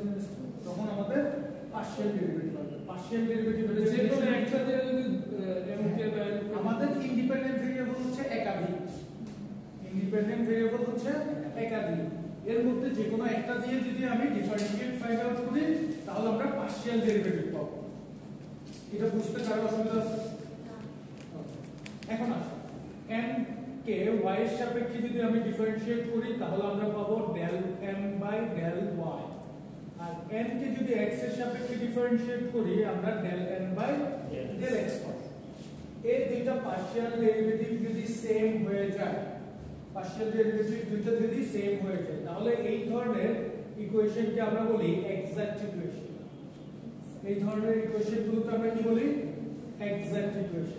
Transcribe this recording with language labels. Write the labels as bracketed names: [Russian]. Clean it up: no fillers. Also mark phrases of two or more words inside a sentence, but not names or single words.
[Bangla] তখন আমাদের [English] partial derivative [Bangla] আসবে। [English] partial derivative [Bangla] হচ্ছে যে কোনো একসাথে যদি m কে আমাদের [English] independent variable [Bangla] হচ্ছে একাধিক, [English] independent variable [Bangla] হচ্ছে একাধিক, এর মধ্যে যে কোনো একটা দিয়ে যদি আমি [English] differentiate find out [Bangla] করি তাহলে আমরা [English] partial derivative [Bangla] পাবো। এটা বুঝতে কারো অসুবিধা আছে? এখন আসুন m কে y এর সাপেক্ষে যদি আমি ডিফারেন্সিয়েট করি তাহলে আমরা পাবো [English] del m by del y, [Bangla] আর n কে যদি x এর সাপেক্ষে ডিফারেন্সিয়েট করি আমরা [English] del n by del x [Bangla] পাবো। এই দুইটা [English] partial derivative [Bangla] যদি সেম হয়ে যায়, [English] partial derivative [Bangla] দুটো যদি সেম হয়ে যায় তাহলে এই ধরনের ইকুয়েশনকে আমরা বলি [English] exact equation. [Bangla] এই ধরনের ইকুয়েশনগুলোকে আমরা কি বলি? [English] exact equation.